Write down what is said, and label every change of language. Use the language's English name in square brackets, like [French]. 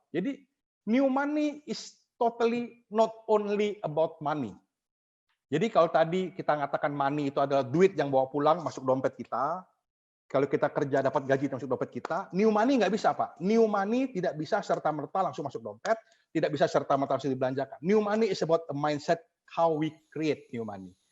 [Indonesian] Jadi, [English] new money is totally not only about money. [Indonesian] Jadi kalau tadi kita mengatakan money itu adalah duit yang bawa pulang masuk dompet kita, kalau kita kerja dapat gaji masuk dompet kita, new money nggak bisa, Pak. New money tidak bisa serta-merta langsung masuk dompet, tidak bisa serta-merta langsung dibelanjakan. [English] New money is about a mindset how we create new money.